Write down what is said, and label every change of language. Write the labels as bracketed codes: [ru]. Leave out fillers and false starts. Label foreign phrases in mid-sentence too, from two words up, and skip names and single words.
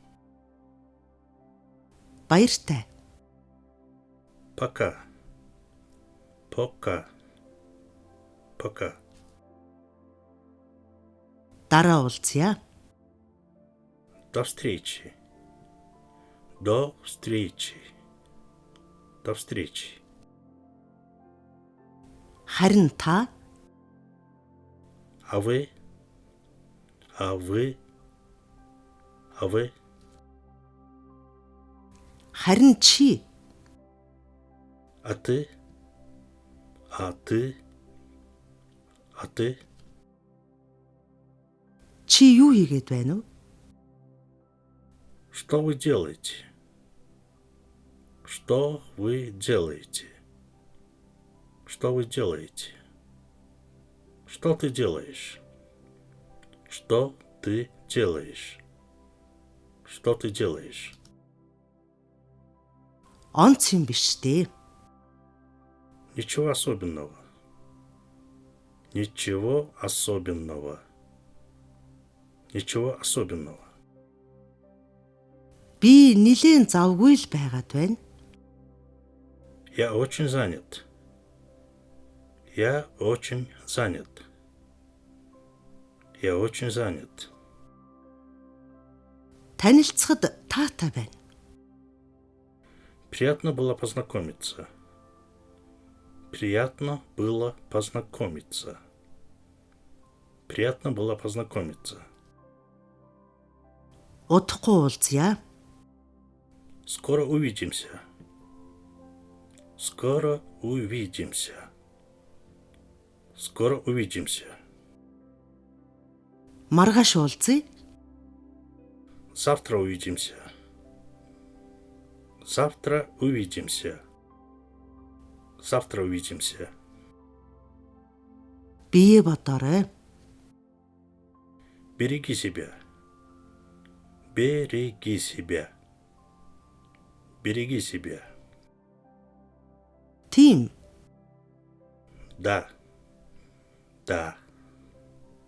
[mn] Баяртай. [ru] Пока. Пока. Пока. [mn] Дараа уулзъя. [ru] До встречи. До встречи. До встречи. [mn] Харин та [ru] А вы? А вы? А вы? [mn] харин чи [ru] А ты? А ты? А ты? [mn] чи юу хийгээд байна уу? [ru] Что вы делаете? Что вы делаете? Что вы делаете? Что ты делаешь? Что ты делаешь? Что ты делаешь? [mn] Онц юм биш дээ. [ru] Ничего особенного. Ничего особенного. Ничего особенного. [mn] Би нилээн завгүй л байгаад байна. [ru] Я очень занят. Я очень занят. Я очень занят. [mn] Танилцахад таатай байна. [ru] Приятно было познакомиться. Приятно было познакомиться. Приятно было познакомиться. [mn] Удахгүй уулзъя. [ru] Скоро увидимся. Скоро увидимся. Скоро увидимся. [mn] Маргааш уулзъя. [ru] Завтра увидимся. Завтра увидимся. Завтра увидимся. [mn] Бие бодоорой. [ru] Береги себя. Береги себя. Береги себя. [mn] Тийм. [ru] Да. Да.